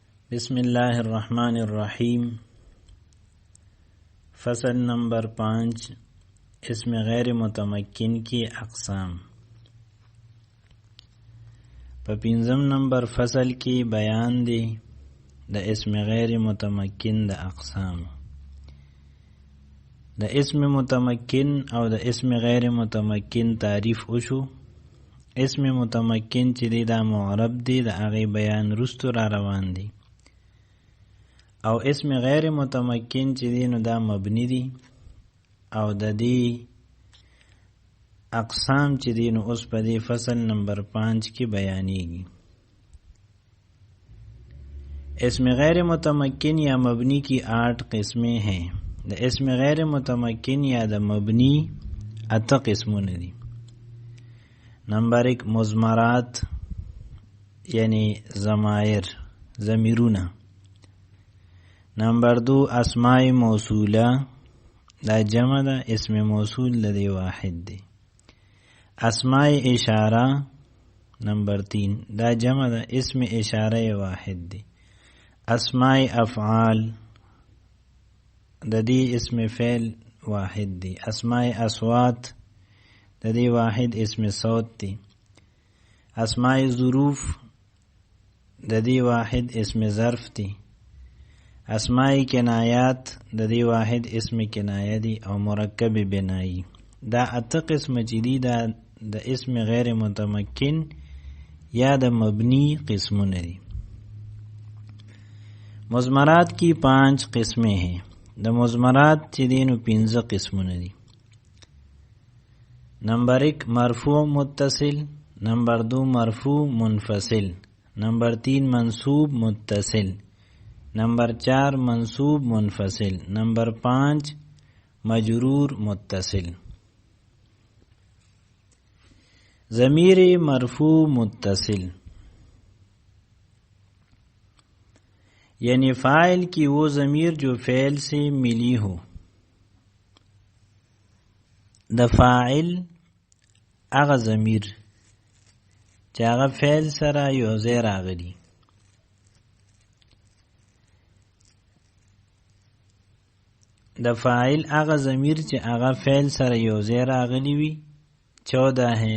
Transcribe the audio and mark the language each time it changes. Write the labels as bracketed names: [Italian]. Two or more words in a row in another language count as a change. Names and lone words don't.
[Arabic] بسم الله الرحمن الرحیم. [Urdu] فصل نمبر 5 اسم غیر متمکن کی اقسام. [Pashto] په 5 نمبر فصل کی بیان دی د اسم غیر متمکن د اقسام. د اسم متمکن او د اسم غیر متمکن تعریف وشو. اسم متمکن چې دی دا معرب دی، د هغې بیان رستو را روان دی. او اسم غیر متمکن چې دی نو دا مبنی دی، او د دې اقسام چې دی نو اوس په دې فصل نمبر 5 کې بیانېږي. [Urdu] اسم غیر متمکن یا مبنی کی 8 قسمیں ہیں. [Pashto] د اسم غیر متمکن یا د مبنی 8 قسمونه دي. نمبر 1 مضمرات یعنی ضمائر، ضمیرونه. نمبر 2 اسماء موصوله، دا جمع ده، اسم موصول لدی واحد دی. اسماء اشاره نمبر 3 دا جمع ده، اسم اشاره واحد دی. اسماء افعال د دې اسم فعل واحد دی. اسماء اصوات د دې واحد اسم صوت دی. اسماء ظروف د دې واحد اسم ظرف دی. اسماء کنایات د دې واحد اسم کنایه دی. او مرکب بنایی. دا 8 قسم چې دي دا د اسم غیر متمکن یا د مبنی قسمونه دي. [Urdu] مضمرات کی 5 قسمیں ہیں. [Pashto] د مضمرات چې دي نو 15 قسمونه دي. [Arabic] نمبر 1 مرفوع متصل، نمبر 2 مرفوع منفصل، نمبر 3 منصوب متصل، نمبر 4 منصوب منفصل، نمبر 5 مجرور متصل. [Urdu] ضمیر مرفوع متصل یعنی فاعل کی وہ ضمیر جو فعل سے ملی ہو. [Pashto] د فاعل هغه ضمیر چې هغه فعل سره یو ځای راغلی. د فاعل هغه ضمیر چې هغه فعل سره یو ځای راغلی وي 14 ہے.